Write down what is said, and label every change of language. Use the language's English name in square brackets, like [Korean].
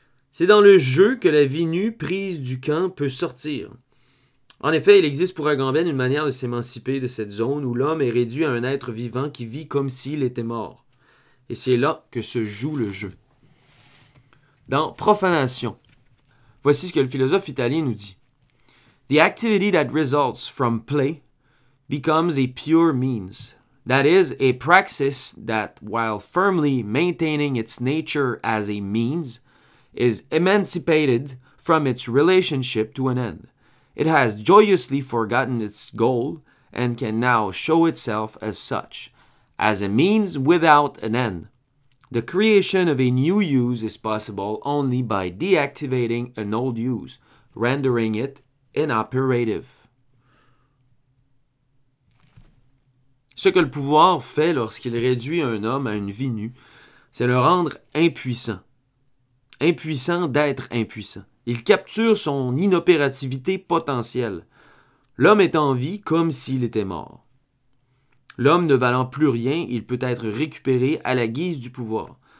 [French] C'est dans le jeu que la vie nue prise du camp peut sortir. En effet, il existe pour Agamben une manière de s'émanciper de cette zone où l'homme est réduit à un être vivant qui vit comme s'il était mort. Et c'est là que se joue le jeu. Dans Profanation, voici ce que le philosophe italien nous dit. [English] The activity that results from play becomes a pure means. That is, a praxis that, while firmly maintaining its nature as a means, is emancipated from its relationship to an end. It has joyously forgotten its goal and can now show itself as such, as a means without an end. The creation of a new use is possible only by deactivating an old use, rendering it inoperative. [French] Ce que le pouvoir fait lorsqu'il réduit un homme à une vie nue, c'est le rendre impuissant. Impuissant d'être impuissant. Il capture son inopérativité potentielle. L'homme est en vie comme s'il était mort. L'homme ne valant plus rien, il peut être récupéré à la guise du pouvoir.